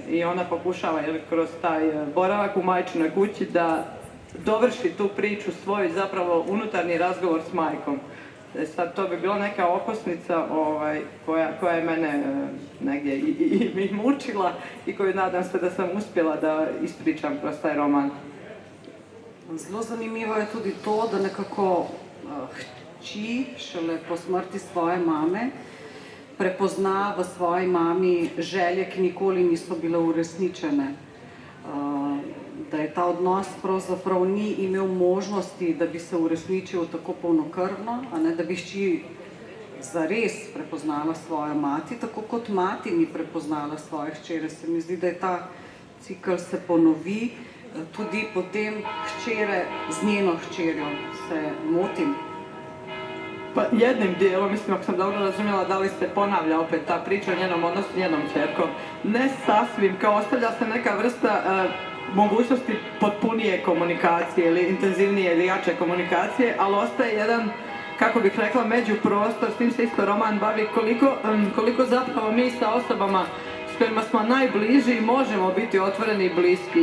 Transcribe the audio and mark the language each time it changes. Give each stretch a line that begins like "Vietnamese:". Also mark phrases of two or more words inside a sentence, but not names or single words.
Bosnian: I ona pokušava kroz taj boravak u majčinoj kući da dovrši tu priču, svoj zapravo unutarnji razgovor s majkom. Sad to bi bila neka okosnica koja je mene negdje i mučila i koju nadam se da sam uspjela da ispričam kroz taj roman.
Slovenian: Zelo zanimivo je tudi to, da nekako hči šele po smrti svoje mame prepozna v svoji mami želje, ki nikoli niso bile uresničene. Da je ta odnos pravzaprav ni imel možnosti, da bi se uresničil tako polnokrvno, da bi hči zares prepoznala svojo mati, tako kot mati ni prepoznala svoje hčere. Se mi zdi, da je ta cikl se ponovi tudi potem hčere z njeno hčerjo. Se motim?
Bosnian: Pa jednim dijelom, mislim, ako sam dobro razumjela, da li se ponavlja opet ta priča o njenom odnosu s njenom čerkom. Ne sasvim, kao ostavlja se neka vrsta mogućnosti potpunije komunikacije ili intenzivnije ili jače komunikacije, ali ostaje jedan, kako bih rekla, međuprostor, s tim se isto roman bavi, koliko zapravo mi sa osobama s kojima smo najbliži možemo biti otvoreni i bliski.